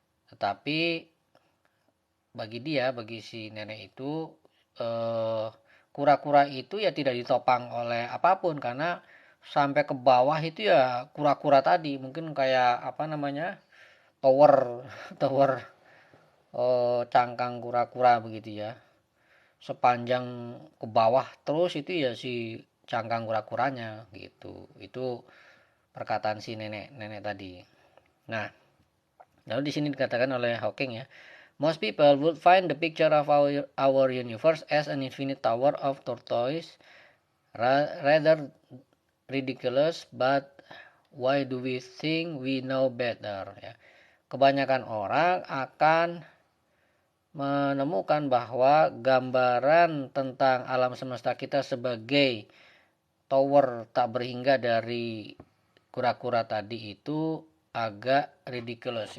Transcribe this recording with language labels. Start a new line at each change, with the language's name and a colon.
Indonesian: Tetapi bagi si nenek itu kura-kura itu ya tidak ditopang oleh apapun, karena sampai ke bawah itu ya kura-kura tadi, mungkin kayak apa namanya, tower tower cangkang kura-kura begitu ya, sepanjang ke bawah terus itu ya si cangkang kura-kuranya gitu. Itu perkataan si nenek tadi. Nah, lalu di sini dikatakan oleh Hawking ya,
English: "Most people would find the picture of our universe as an infinite tower of tortoise rather ridiculous, but why do we think we know better?"
Indonesian: Ya. Kebanyakan orang akan menemukan bahwa gambaran tentang alam semesta kita sebagai tower tak berhingga dari kura-kura tadi itu agak ridiculous.